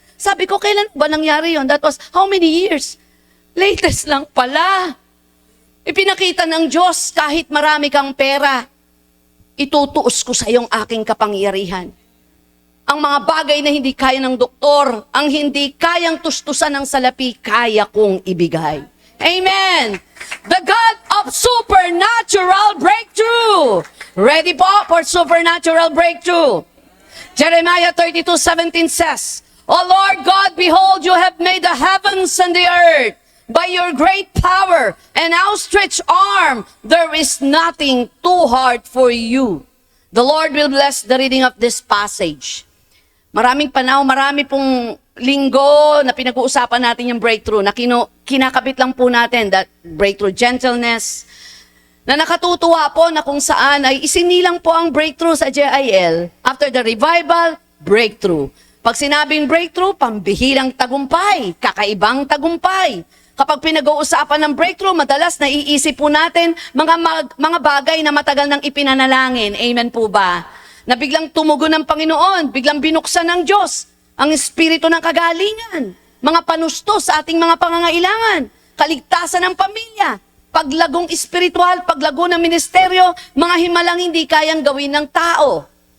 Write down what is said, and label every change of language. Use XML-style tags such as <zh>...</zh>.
<tl>Sabi ko, kailan ba nangyari yon?</tl> <en>That was how many years?</en> <tl>Latest lang pala. Ipinakita ng Diyos kahit marami kang pera, itutuos ko sa iyong aking kapangyarihan. Ang mga bagay na hindi kaya ng doktor, ang hindi kayang tustusan ng salapi, kaya kong ibigay. Amen!</tl> <en>The God of supernatural breakthrough. Ready po for supernatural breakthrough? Jeremiah 32:17 says, O Lord God, behold, you have made the heavens and the earth. By your great power and outstretched arm, there is nothing too hard for you. The Lord will bless the reading of this passage.</en> <tl>Maraming panahon, marami pong linggo na pinag-uusapan natin yung breakthrough, na kinakabit lang po natin,</tl> <en>that breakthrough gentleness,</en> <tl>na nakatutuwa po na kung saan ay isinilang po ang breakthrough sa JIL.</tl> <en>After the revival, breakthrough.</en> <tl>Pag sinabing breakthrough, pambihirang tagumpay, kakaibang tagumpay. Kapag pinag-uusapan ng breakthrough, madalas naiisip po natin mga bagay na matagal nang ipinanalangin. Amen po ba? Na biglang tumugon ng Panginoon, biglang binuksan ng Diyos ang espiritu ng kagalingan, mga panustos sa ating mga pangangailangan, kaligtasan ng pamilya, paglagong espiritual, paglago ng ministeryo, mga himalang hindi kayang gawin ng tao.</tl>